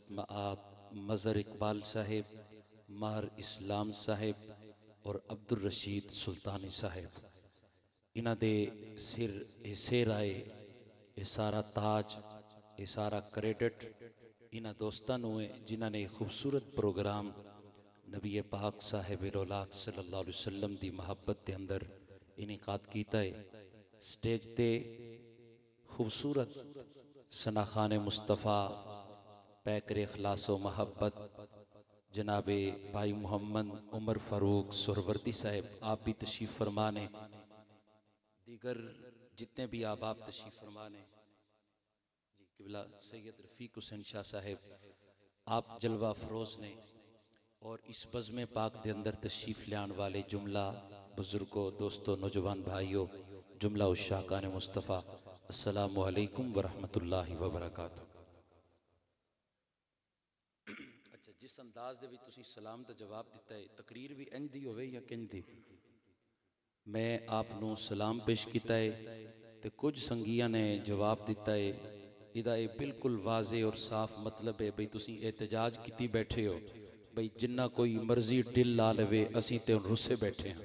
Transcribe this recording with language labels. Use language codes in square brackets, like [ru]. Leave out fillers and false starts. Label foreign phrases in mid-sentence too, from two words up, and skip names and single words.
[pa] ਮਆਬ ਮਜ਼ਰ ਇਕਬਾਲ ਸਾਹਿਬ, ਮਾਰ ਇਸਲਾਮ ਸਾਹਿਬ ਔਰ ਅਬਦੁਲ ਰਸ਼ੀਦ ਸੁਲਤਾਨੀ ਸਾਹਿਬ, ਇਨ੍ਹਾਂ ਦੇ ਸਿਰ ਏ ਸੇਰ ਆਏ ਯੇ ਸਾਰਾ ਤਾਜ ਯੇ ਸਾਰਾ ਕ੍ਰੈਡਿਟ ਇਨ੍ਹਾਂ ਦੋਸਤਾਂ ਨੂੰ ਹੈ ਜਿਨ੍ਹਾਂ ਨੇ ਖ਼ੂਬਸੂਰਤ ਪ੍ਰੋਗਰਾਮ ਨਬੀ ਪਾਕ ਸਾਹਿਬ ਰੌਲਾਕ [ar] صلى الله عليه وسلم [pa] ਦੀ ਮਹੱਬਤ ਕੇ ਅੰਦਰ ਇਨਿਕਾਦ ਕੀਤਾ ਹੈ। ਸਟੇਜ ਤੇ ਖ਼ੂਬਸੂਰਤ ਸਨਾਖ਼ਾਨ ਮੁਸਤਫ਼ਾ ਪੈਕਰ ਅਖ਼ਲਾਸੋ ਮਹੱਬਤ ਜਨਾਬੇ ਭਾਈ ਮੋਹੰਮਦ ਉਮਰ ਫ਼ਾਰੂਕ ਸੁਰਵਰਦੀ [ur] صاحب آپ بھی تشریف فرمانے، دیگر جتنے بھی آپ تشریف فرمانے جی قبلہ سید رفیق حسین شاہ صاحب آپ جلوہ فروز نے اور اس بزم پاک کے اندر تشریف لانے والے جملہ بزرگوں دوستوں نوجوان بھائیوں جملہ عشاقان مصطفیٰ [ar] السلام عليكم ورحمة الله وبركاته. [pa] ਅੱਛਾ ਜਿਸ ਅੰਦਾਜ਼ ਦੇ ਵਿਚ ਤੁਸੀਂ ਸਲਾਮ ਦਾ ਜਵਾਬ ਦਿੱਤਾ ਹੈ ਤਕਰੀਰ ਭੀ ਇੰਜ ਦੀ ਹੋਵੇ ਯਾ ਕਿੰਜ ਦੀ? ਮੈਂ ਆਪਨੋਂ ਸਲਾਮ ਪੇਸ਼ ਕੀਤਾ ਹੈ ਤੋ ਕੁਛ ਸੰਗੀਆਂ ਨੇ ਜਵਾਬ ਦਿੱਤਾ ਹੈ ਇਦਾ ਯੇ ਬਿਲਕੁਲ ਵਾਜ਼ੇ ਔਰ ਸਾਫ਼ ਮਤਲਬ ਹੈ ਬਈ ਤੁਸੀਂ ਏਹਤਜਾਜ ਕੀਤੀ ਬੈਠੇ ਹੋ ਬਈ ਜਿੰਨਾ ਕੋਈ ਮਰਜ਼ੀ ਟਿੱਲ ਲਾ ਲਵੇ ਅਸੀਂ ਤੇ ਰੁੱਸੇ ਬੈਠੇ ਹੈਂ।